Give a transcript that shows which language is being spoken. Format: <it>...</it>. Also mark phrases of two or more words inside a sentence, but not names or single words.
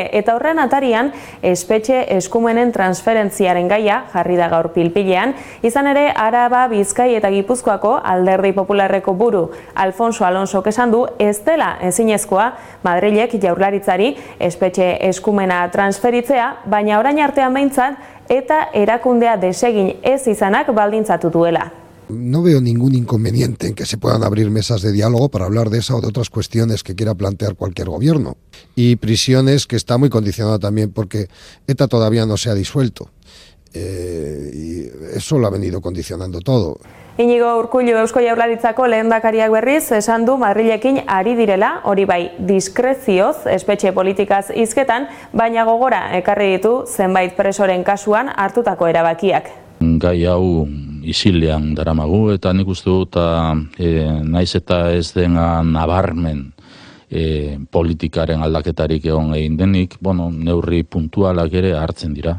<eu>Eta horren atarian, espetxe eskumenen transferentziaren gaia jarri da gaur pilpilean, izan ere Araba, Bizkai eta Gipuzkoako Alderdi Popularreko buru Alfonso Alonsok esan du ez dela ezinezkoa Madrilek Jaurlaritzari espetxe eskumena transferitzea, baina orain artean behintzat eta erakundea desegin ez izanak baldintzatu duela.</eu> <es>No veo ningún inconveniente en que se puedan abrir mesas de diálogo para hablar de esa o de otras cuestiones que quiera plantear cualquier gobierno. Y prisiones, que está muy condicionado también porque ETA todavía no se ha disuelto. Y eso lo ha venido condicionando todo.</es> <eu>Inigo Urkullu Eusko Jaurlaritzako lehendakariak berriz esan du Madrilekin ari direla, hori bai diskrezioz espetxe politikaz hizketan, baina gogora ekarri ditu zenbait presoren kasuan hartutako erabakiak. Gai hau isilean daramagu eta nik uste dut naiz eta ez dena nabarmen politikaren aldaketarik egon egin denik, neurri puntualak ere hartzen dira.</eu>